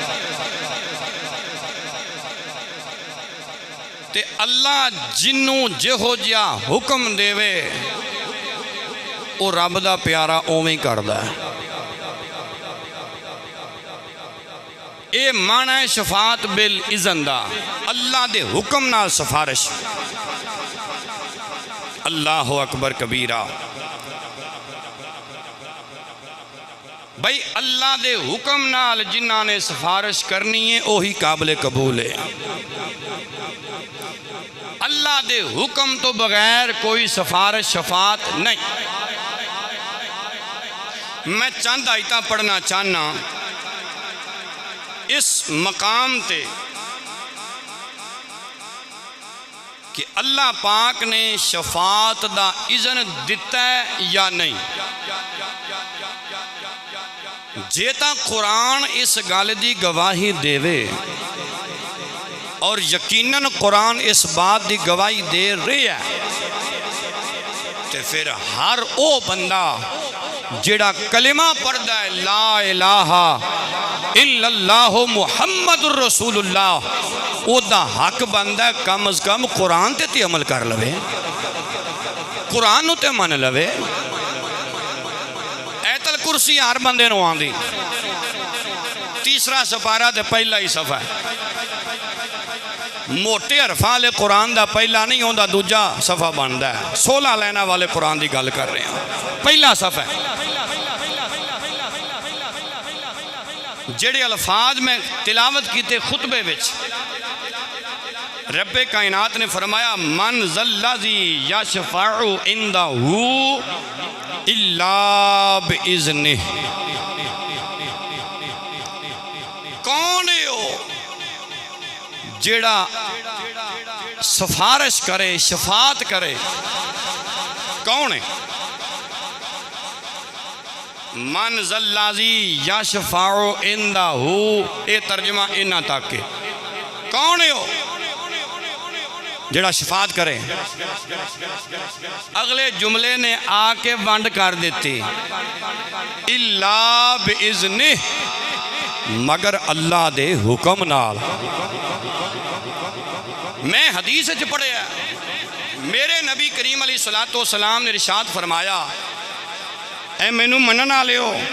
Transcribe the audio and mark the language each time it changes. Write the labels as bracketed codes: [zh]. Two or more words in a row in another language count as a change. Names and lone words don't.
[pa] تے اللہ جنوں جیہو جیہا حکم دیوے او رب دا پیارا اوویں کردا اے. ایہہ معنی اے [ar] شفاعة بالإذن [pa] دا، اللہ دے حکم نال سفارش. [ar] الله أكبر كبيرا. [pa] بھائی اللہ دے حکم نال جنہاں نے سفارش کرنی اے اوہی قابل قبول اے. اللہ دے حکم توں بغیر کوئی سفارش شفاعت نہیں. میں چند آیتاں پڑھنا چاہناں اس مقام تے کہ اللہ پاک نے شفاعت دا اذن دتا اے یا نہیں. جے تاں قرآن اس گل دی گواہی دیوے [ur] اور یقیناً قرآن اس بات کی گواہی دے رہا ہے. [pa] تو فیر ہر او بندہ جیہڑا کلمہ پڑھدا اے [ar] لا إله إلا الله محمد رسول الله, [pa] اوہدا حق بن دا اے کم از کم قرآن تے عمل کر لوے، قرآن تے من لوے. آیت الکرسی ہر بندے نوں آندی, تیسرا سپارہ تے پہلا ای صفحہ اے. موٹے حرفاں والے قرآن کا پہلا نہیں ہوتا، دوجا صفحہ بنتا ہے. 16 لائناں والے قرآن کی گل کر رہے ہیں، پہلا صفحہ ہے. جیہڑے الفاظ میں تلاوت کیتے خطبے وچ، رب کائنات نے فرمایا [ar] من ذا الذي يشفع عنده إلا بإذنه. [pa] کون اے او جیہڑا سفارش کرے، شفاعت کرے? کون اے? [ar] من ذا الذي يشفع عنده, [pa] ایہہ ترجمہ اینا تک اے. کون اے او جیہڑا شفاعت کرے? اگلے جملے نے آ کے ونڈ کر دتی, [ar] إلا بإذنه, [pa] مگر اللہ دے حکم نال. میں حدیث چ پڑھیا، میرے نبی کریم [ar] عليه الصلاة والسلام [pa] نے ارشاد فرمایا، اے مینوں منن والیو,